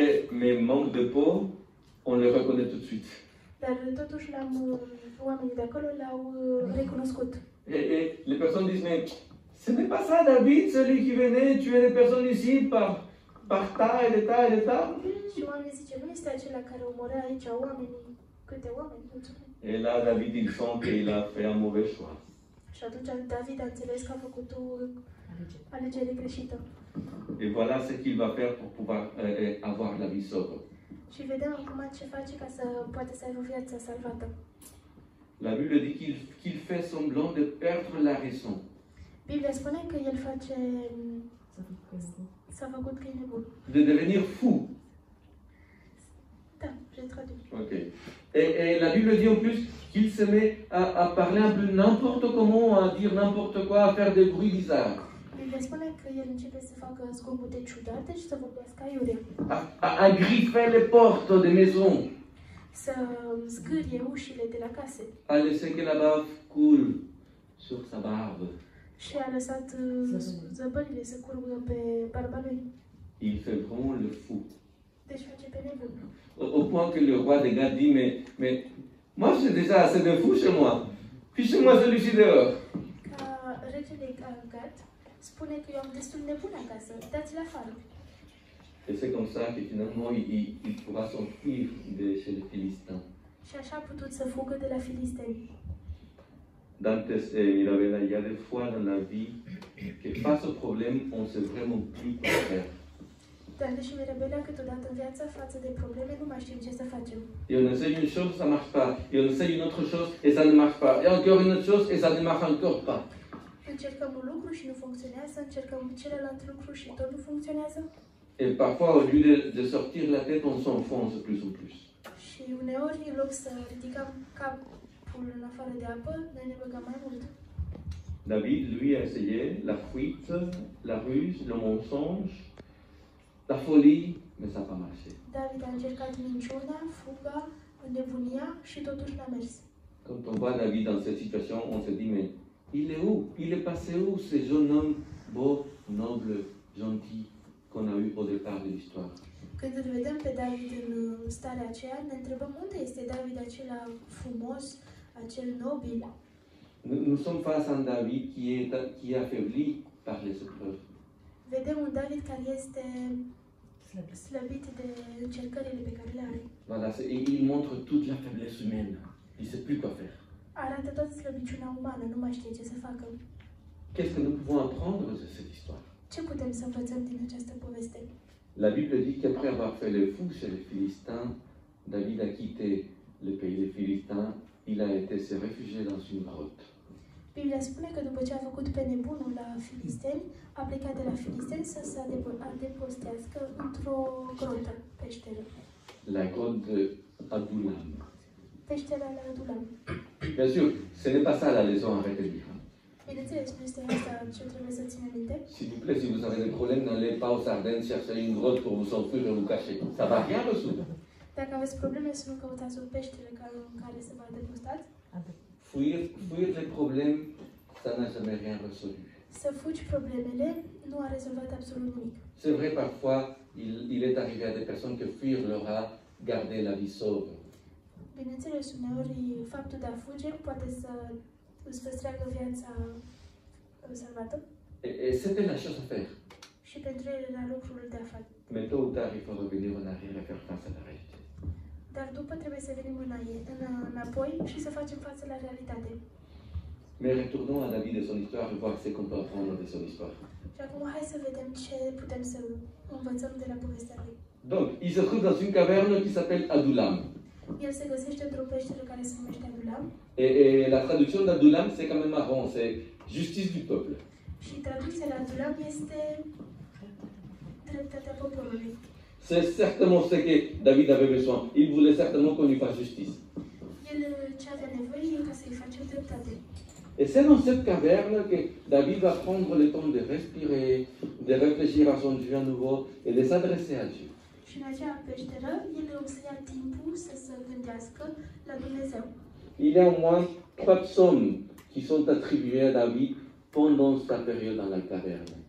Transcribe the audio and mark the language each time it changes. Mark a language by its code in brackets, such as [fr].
[fr] Mais manque de peau, on le reconnaît tout de suite. [ro] Dar totuși oamenii de acolo l-au recunoscut. [fr] Et les personnes disent, mais ce n'est pas ça David, celui qui venait tuer les personnes ici par tas et des tas et des tas. [ro] Și oamenii zice, nu este acela care omorea aici oamenii, câte oameni, mulțumim. [fr] Et là, David, il sent qu'il a fait un mauvais choix. [ro] Și atunci David a înțeles că a făcut o alegere greșită. [fr] Et voilà ce qu'il va faire pour pouvoir avoir la vie sobre. [ro] Și vedem acum ce face ca să poate să aibă viața salvată. [fr] La Bible dit qu'il fait semblant de perdre la raison. [ro] Biblia spune că el face... S-a făcut că e nebun. [fr] De devenir fou. Da, j'ai traduit. Ok. Et la Bible dit en plus qu'il se met à parler un peu n'importe comment, à dire n'importe quoi, à faire des bruits bizarres. [ro] Biblia spune că el începe să facă zgomote ciudate și să vorbească aiurea. [fr] À griffer les portes des maisons. [ro] Să zgârie ușile de la case. [fr] À laisser que la bave coule sur sa barbe. [ro] Și a lăsat zăbările să curgă pe barba lui. [fr] Il fait vraiment le fou. [ro] Deci face pe nebun. [fr] Au point que le roi de Gath dit, mais moi j'ai déjà assez de fous chez moi. Fichez-moi celui-ci dehors. [ro] Ca regele Gat spune că eu am destul nebun acasă, dați-l afară. [fr] Et c'est comme ça que finalement il pourra s'enfuir de chez les Philistins. [ro] Și așa a putut să fugă de la filisteni. [fr] Dantes et Mirabella, il y a des fois dans la vie que face au problème, on ne sait vraiment plus quoi faire. [ro] Dante și Mirabella câteodată în viață față de probleme nu mai știm ce să facem. [fr] Et on essaye une chose, ça ne marche pas. Et on essaye une autre chose et ça ne marche pas. Et encore une autre chose et ça ne marche encore pas. [ro] Încercăm un lucru și nu funcționează, încercăm celălalt lucru și tot nu funcționează. [fr] Et parfois, au lieu de sortir la tête, on s'enfonce de plus en plus. [ro] Și uneori, în loc să ridicăm capul în afară de apă, noi ne băgăm mai mult. [fr] David, lui, a essayé la fuite, la ruse, le mensonge, la folie, mais ça n'a pas marché. [ro] David a încercat minciuna, fuga, nebunia și totuși n-a mers. [fr] Quand on voit David dans cette situation, on se dit, mais il est où? Il est passé où, ce jeune homme beau, noble, gentil, qu'on a eu au départ de l'histoire? [ro] Când îl vedem pe David în starea aceea, ne întrebăm unde este David acela frumos, acel nobil. [fr] Nous sommes face à un David qui est affaibli par les épreuves. [ro] Vedem un David care este slăbit de încercările pe care le are. [fr] Voilà, il montre toute la faiblesse humaine. Il ne sait plus quoi faire. [ro] Arată toată slăbiciunea umană, nu mai știe ce să facă. [fr] Qu'est-ce que nous pouvons apprendre de cette histoire? [ro] Ce putem să învățăm din această poveste? [fr] La Bible dit qu'après avoir fait le fou chez les Philistins, David a quitté le pays des Philistins, il a été se réfugier dans une grotte. [ro] Biblia spune că după ce a făcut pe nebunul la filisteni, a plecat de la filisteni să se adăpostească într-o grotă, peșteră. [fr] La grotte d'Adullam. [ro] Peștera la Adulam. [fr] Bien sûr, ce n'est pas ça la leçon à retenir. [ro] Bineînțeles, nu este asta ce trebuie să ținem minte. [fr] S'il vous plaît, si vous avez des problèmes, n'allez pas aux Ardennes chercher une grotte pour vous enfuir et vous cacher. Ça va rien résoudre. [ro] Dacă aveți probleme, să nu căutați o peșteră în care să vă adăpostați. [fr] Fuir les problèmes, ça n'a jamais rien résolu. [ro] Să fugi problemele nu a rezolvat absolut nimic. [fr] C'est vrai, parfois, il est arrivé à des personnes que fuir leur a gardé la vie sauve. [ro] Bineînțeles, uneori faptul de a fuge poate să îți păstreagă viața salvată. [fr] Et c'était la chose à faire. [ro] Și pentru ele era lucrul de a face. [fr] Mais tôt ou tard, il faut revenir en arrière et faire face à la réalité. [ro] Dar după trebuie să venim înapoi și să facem față la realitate. [fr] Mais retournons à la vie de son histoire et voir ce qu'on peut apprendre de son histoire. [ro] Și acum hai să vedem ce putem să învățăm de la povestea lui. [fr] Donc, il se trouve dans une caverne qui s'appelle Adullam. [ro] El se găsește într-o peșteră care se numește Adulam. [fr] Et la traduction d'Adullam, c'est quand même marrant, c'est justice du peuple. [ro] Și traducția la Adulam este dreptatea poporului. [fr] C'est certainement ce que David avait besoin. Il voulait certainement qu'on lui fasse justice. [ro] El ce avea nevoie e ca să-i facem dreptate. [fr] Et c'est dans cette caverne que David va prendre le temps de respirer, de réfléchir à son Dieu à nouveau et de s'adresser à Dieu. [ro] Și în acea peșteră, el o să ia timpul să se gândească la Dumnezeu. [fr] Il y a au moins 3 psaumes qui sont attribués à David pendant sa période dans la caverne.